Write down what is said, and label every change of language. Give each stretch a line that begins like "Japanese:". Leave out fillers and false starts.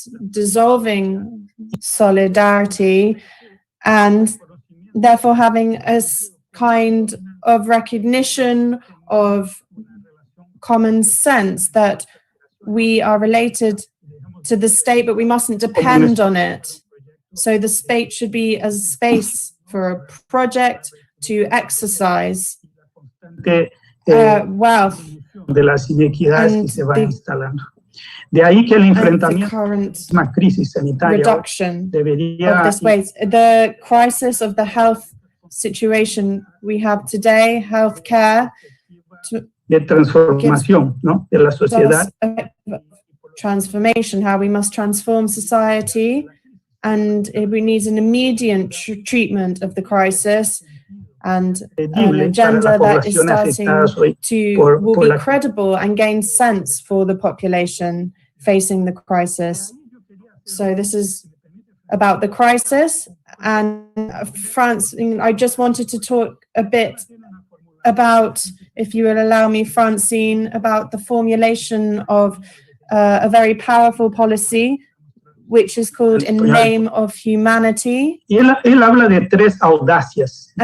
English: dissolving solidarity, and therefore having a kind of recognition of common sense that we are related to the state, but we mustn't depend on it. So the state should be a space for a project to exercise wealth
Spanish: de las inequidades que se va instalando. De ahí que el enfrentamiento a la crisis sanitaria debería
English: the crisis of the health situation we have today, healthcare,
Spanish: de transformación, ¿no? De la sociedad.
English: Transformation, how we must transform society, and we need an immediate treatment of the crisis, and an agenda that is starting to will be credible and gain sense for the population facing the crisis. So this is about the crisis. And France, I just wanted to talk a bit about, if you will allow me, Francine, about the formulation of a very powerful policy, which is called In the Name of Humanity.
Spanish: Él habla de tres audacias, ¿no?